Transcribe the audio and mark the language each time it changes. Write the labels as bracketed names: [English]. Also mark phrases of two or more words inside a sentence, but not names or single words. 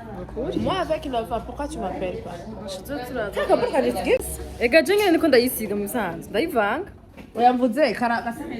[French] Moi, avec une enfant, pourquoi tu m'appelles pas? [Rundi] Ega je nyene niko ndayisiga mu bisanzwe ndayivanga Oyamvuze karaka.